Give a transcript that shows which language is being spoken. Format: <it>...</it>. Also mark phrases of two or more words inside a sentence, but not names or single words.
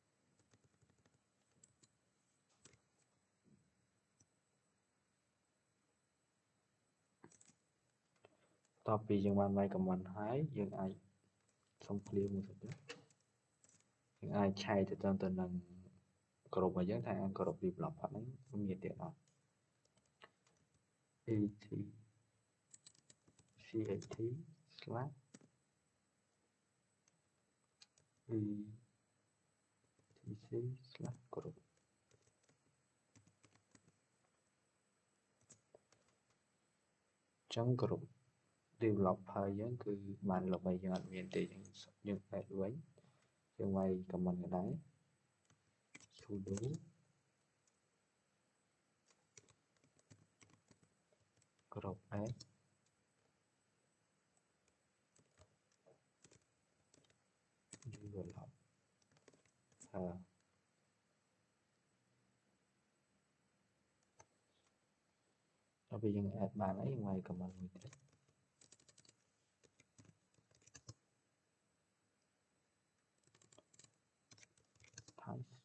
<km>តទៅពីយើងបានវាយ command ហើយយើងអាចសុំ clear មួយសិនទៀតយើងអាចឆែកទៅតាមទៅនឹងគ្រប់របស់យើងថាគ្រប់ developer ហ្នឹងមានទៀតអត់</km> <en>cat slash etc slash group</en> <km>ចឹង</km> <en>group developer</en> <km>យើងគឺបានលុបហើយយើងអត់មានទេយើង add វិញយើងវាយ command ក៏ដែរ sudo</km> <en>group add developer</en> <km>ដល់ពេលយើង add បានហើយយើងវាយ command មួយទៀត type</km>